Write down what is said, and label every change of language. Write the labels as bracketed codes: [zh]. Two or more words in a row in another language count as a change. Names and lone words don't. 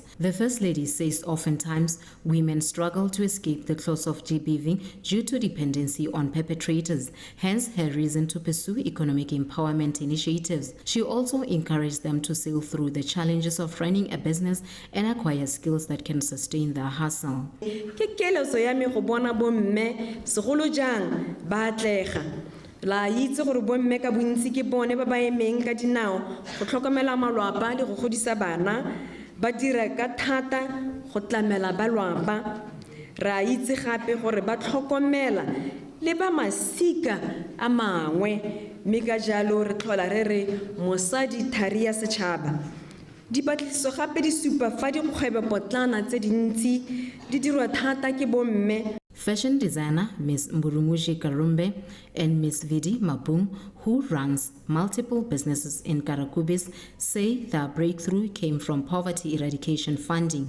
[en] The First Lady says oftentimes women struggle to escape the claws of GBV due to dependency on perpetrators, hence her reason to pursue economic empowerment initiatives. She also encouraged them to sail through the challenges of running a business and acquire skills that can sustain their hustle. [tn] La itse gore bomme ka bontsi ke bone ba ba emeng ka dinao go tlhokomela malwapa le go godisa bana ba dira ka thata go tlamela balwapa ra itse gape gore ba tlhokomela le ba masika a mangwe mme ka jalo re tlhola re re mosadi thari ya setšhaba. Dipatlisiso gape di supa fa dikgwebopotlana tse dintsi di dirwa thata ke bomme. [en] Fashion designer Ms. Mburumuji Karumbe and Ms. Vidi Mabung, who runs multiple businesses in Karakubis, say their breakthrough came from poverty eradication funding.